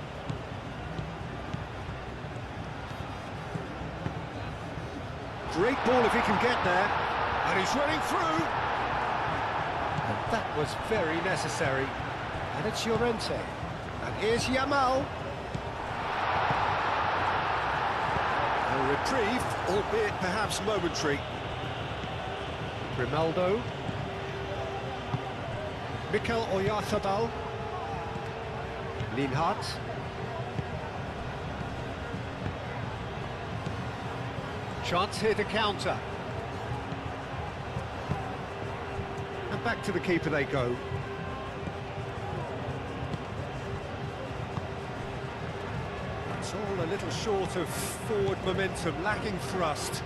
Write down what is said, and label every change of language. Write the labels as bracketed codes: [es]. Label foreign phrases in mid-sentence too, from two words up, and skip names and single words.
[en] Great ball if he can get there. And he's running through. And that was very necessary. And it's Llorente. And here's Yamal. A reprieve, albeit perhaps momentary. Grimaldo. Mikel Oyarzabal. Linhart. Chance here to counter. And back to the keeper they go. It's all a little short of forward momentum, lacking thrust.